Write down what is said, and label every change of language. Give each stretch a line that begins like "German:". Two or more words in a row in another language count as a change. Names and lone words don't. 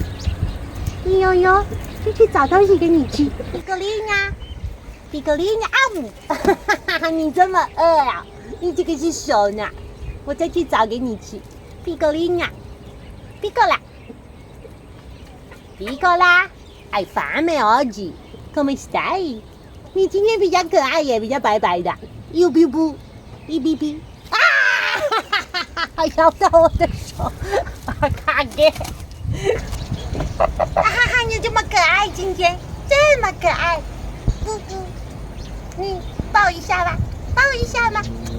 Chinese: 呦，就去找东西给你吃。皮格林呀，啊，你这么饿啊？你这个是手呢？我再去找给你吃。皮格林呀，皮格拉。
Italian: 爱发霉 oggi come stai？
Chinese: 你今天比较可爱耶，比较白白的。呦哔哔，一哔哔啊！咬到我的手，卡给！你这么可爱，今天这么可爱，咕咕，你抱一下吧，抱一下吗？